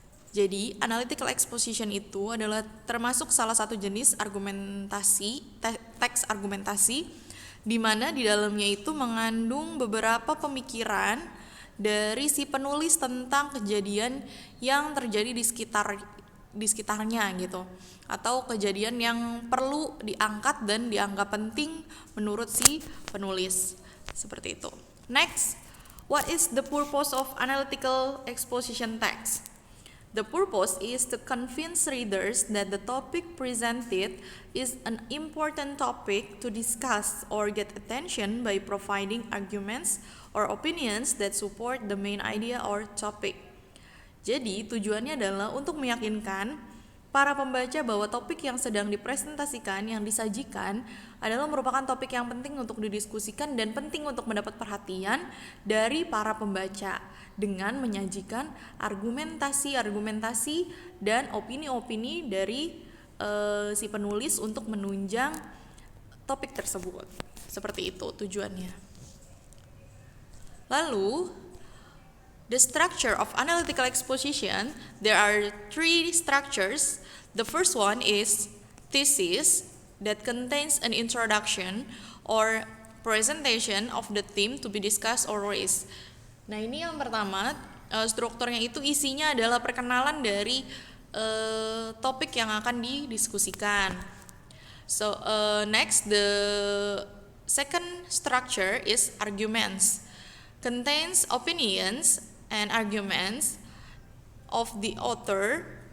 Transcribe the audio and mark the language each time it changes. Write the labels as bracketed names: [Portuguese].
[Indonesian] Jadi, analytical exposition itu adalah termasuk salah satu jenis argumentasi, teks argumentasi, di mana di dalamnya itu mengandung beberapa pemikiran dari si penulis tentang kejadian yang terjadi di sekitarnya gitu, atau kejadian yang perlu diangkat dan dianggap penting menurut si penulis, seperti itu. [English] Next, what is the purpose of analytical exposition text? The purpose is to convince readers that the topic presented is an important topic to discuss or get attention by providing arguments or opinions that support the main idea or topic. [Indonesian] Jadi, tujuannya adalah untuk meyakinkan para pembaca bahwa topik yang sedang dipresentasikan, yang disajikan, adalah merupakan topik yang penting untuk didiskusikan dan penting untuk mendapat perhatian dari para pembaca dengan menyajikan argumentasi dan opini-opini dari si penulis untuk menunjang topik tersebut. Seperti itu tujuannya. Lalu, [English] the structure of analytical exposition, there are three structures. The first one is thesis, that contains an introduction or presentation of the theme to be discussed or raised. [Indonesian] Nah, ini yang pertama, strukturnya itu isinya adalah perkenalan dari topik yang akan didiskusikan. [English] So, next, the second structure is arguments, contains opinions and arguments of the author.